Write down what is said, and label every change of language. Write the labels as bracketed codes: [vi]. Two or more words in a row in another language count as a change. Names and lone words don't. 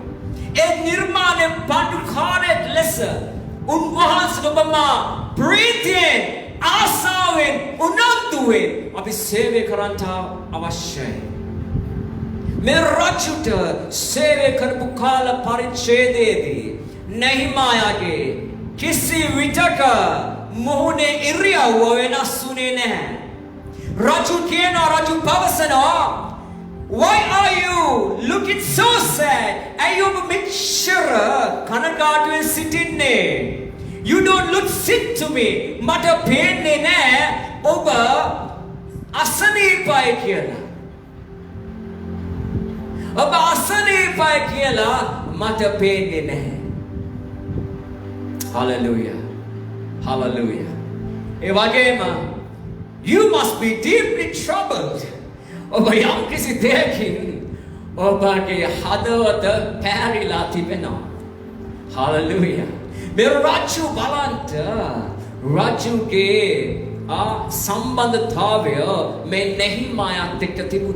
[si] ඒ නිර්මාණය පඬුකාරයෙක් ලෙස උන්වහන්සේ ඔබ මා ප්‍රීතියෙන් ආසාවෙන් උනන්දුවෙන් අපි සේවය කරන්නට අවශ්‍යයි. මේ රජුට සේවය කරපු කාල පරිච්ඡේදයේදී නෙහිමායාගේ කිසි විටක මොහුනේ ඉරියව්ව වෙනස් වුණේ නැහැ. රජු කියනවා, රජු පවසනවා, [en] "Why are you looking so sad? [si] අයුබ මෙච්චර කනගාටුවෙන් සිටින්නේ? [en] You don't look sick to me. [si] මට පේන්නේ නැහැ ඔබ අසනීපයි කියලා. ඔබ අසනීපයි කියලා මට පේන්නේ නැහැ." Hallelujah. Hallelujah. ඒ වගේම [en] you must be deeply troubled. [si] ඔබ යම් කිසි දෙයකින් ඔබගේ හදවත පැහැරිලා තිබෙනවා. Hallelujah. මේ රජු බලන්ට රජුගේ සම්බන්ධතාවය මේ නෙහිමායත් එක්ක තිබුණා.